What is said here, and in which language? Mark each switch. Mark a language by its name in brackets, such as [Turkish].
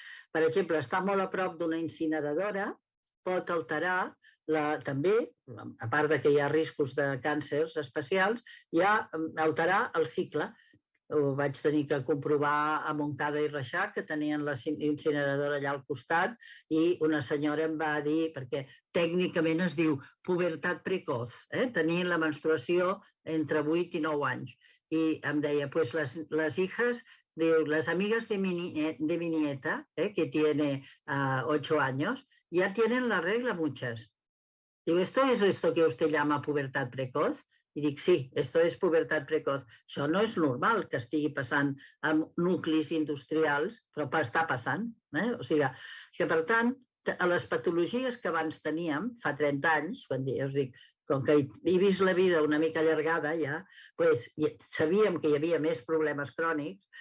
[Catalan] Per exemple, estar molt a prop d'una incineradora pot alterar també, a part que hi ha riscos de càncers especials, hi ha alterar el cicle. Ho vaig tenir que comprovar a Montcada i Reixac, que tenien la incineradora allà al costat, i una senyora em va dir, perquè tècnicament es diu pubertat precoç, tenir la menstruació entre 8 i 9 anys. [Spanish] I em deia, pues les hijas, las amigas de mi nieta, que tiene 8 años, ya tienen la regla muchas. Digo, ¿esto es esto que usted llama pubertat precoz? [Catalan] I dic, [Spanish] sí, esto es pubertat precoz. [Catalan] Això no és normal que estigui passant amb nuclis industrials, però està passant. O sigui, per tant, a les patologies que abans teníem, fa 30 anys, quan us dic, com que he vist la vida una mica allargada ja, sabíem que hi havia més problemes crònics.